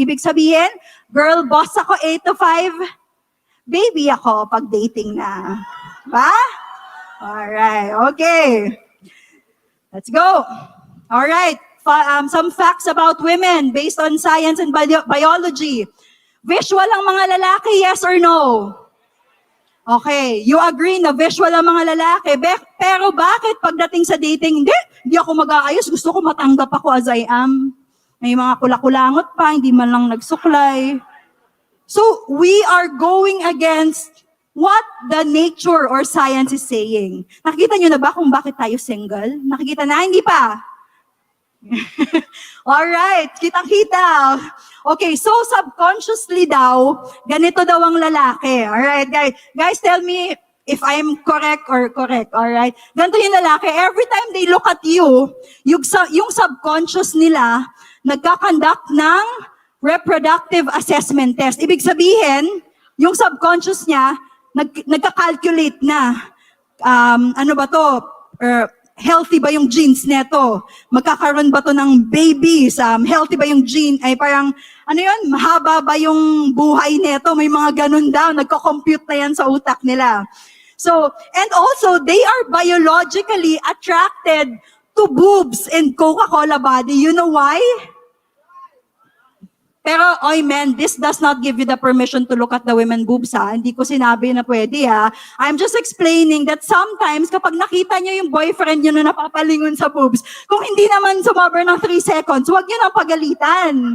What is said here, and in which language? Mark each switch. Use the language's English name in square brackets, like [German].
[Filipino] Ibig sabihin, girl, boss ako 8 to 5, baby ako pag dating na. Ba? [English] Alright, okay. Let's go. Alright, some facts about women based on science and biology. [Filipino] Visual ang mga lalaki, [English] yes or no? Okay, you agree [Filipino] na visual ang mga lalaki. Pero bakit pagdating sa dating, hindi ako mag-aayos, gusto ko matanggap ako [English] as I am. [Filipino] May mga kulakulangot pa, hindi man lang nagsuklay. [English] So, we are going against what the nature or science is saying. [Filipino] Nakikita nyo na ba kung bakit tayo single? Nakikita na? Hindi pa? Alright, kitang-kita. Okay, so subconsciously daw, ganito daw ang lalaki. [English] Alright, guys, tell me if I'm correct or correct. Alright, [Filipino] ganito yung lalaki. [English] Every time they look at you, yung subconscious nila, nagkakandak ng reproductive assessment test. [Filipino] Ibig sabihin, yung subconscious niya, nagka-calculate na, ano ba to, healthy ba yung genes neto? Magkakaroon ba to ng babies? Healthy ba yung gene? Ay parang, ano yun, mahaba ba yung buhay neto? May mga ganun daw, nagko-compute na yan sa utak nila. [English] So, and also, they are biologically attracted to boobs and Coca-Cola body. You know why? Pero, oy men, this does not give you the permission to look at the women boobs, ha? [Filipino] Hindi ko sinabi na pwede, ha? [English] I'm just explaining that sometimes, [Filipino] kapag nakita nyo yung boyfriend nyo na napapalingon sa boobs, kung hindi naman sumobra ng 3 seconds, huwag nyo nang pagalitan.